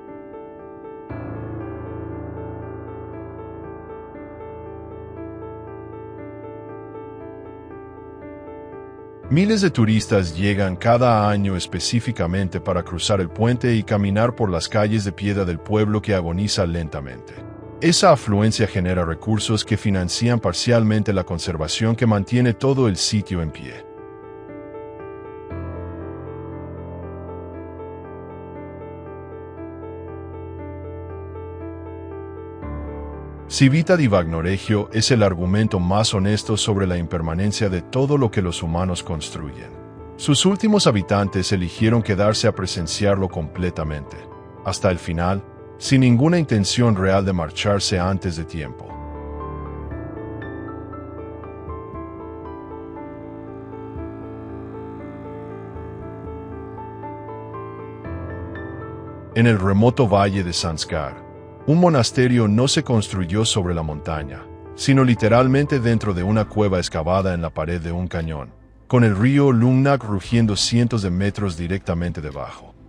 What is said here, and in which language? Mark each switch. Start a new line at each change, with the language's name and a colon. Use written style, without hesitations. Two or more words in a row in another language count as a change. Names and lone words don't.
Spanish: Miles de turistas llegan cada año específicamente para cruzar el puente y caminar por las calles de piedra del pueblo que agoniza lentamente. Esa afluencia genera recursos que financian parcialmente la conservación que mantiene todo el sitio en pie. Civita di Vagnoregio es el argumento más honesto sobre la impermanencia de todo lo que los humanos construyen. Sus últimos habitantes eligieron quedarse a presenciarlo completamente, hasta el final, sin ninguna intención real de marcharse antes de tiempo. En el remoto valle de Sanskar, un monasterio no se construyó sobre la montaña, sino literalmente dentro de una cueva excavada en la pared de un cañón, con el río Lungnak rugiendo cientos de metros directamente debajo.